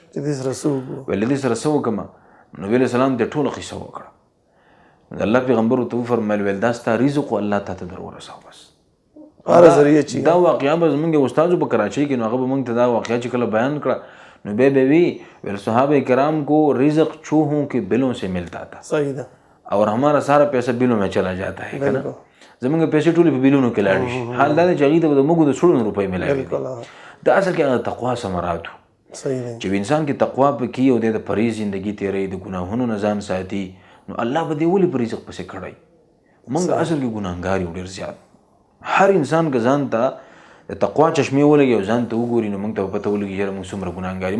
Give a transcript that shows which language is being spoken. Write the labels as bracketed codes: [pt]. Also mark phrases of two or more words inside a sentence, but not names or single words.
[ps] ویل دې سره څه وکړمه؟ نبي علیه السلام دې ټوله قصه وکړه. د الله پیغمبر ورته وفرمیل ویل دا ستا رزق و الله تا ته در ورسوه. بس دا واقعه به زمونږ استادو په کراچۍ کې نو هغه به موږ ته دا واقعه چې کله بیان کړه نو بیا به وي ویل [ur] صحابه کرام کو رزق چوہوں کے بلوں سے ملتا تھا. [ps] صحیح ده. [ur] اور ہمارا سارا پیسہ بلوں میں چلا جاتا ہے کنه. [ps] زمونږ پیسې ټولې په بلونو کې لاړې شي. حال دا دی چې هغې ته به د موږ د سړو روپۍ میلاوي. دا اصل کې هغه تقوا ثمرات و چې انسان کې تقوا پکې او د پرهیز زندګي تېروي، د ګناهونو نه ځان ساتي نو الله به دې ولې په رزق پسې کړی. موږ اصل کې ګناهګار یو ډېر زیات. هر انسان که ځان ته د تقوا چشمې ولګي او ځان ته وګوري نو موږ ته به پته ولګي چې موږ څومره ګناهګار یو.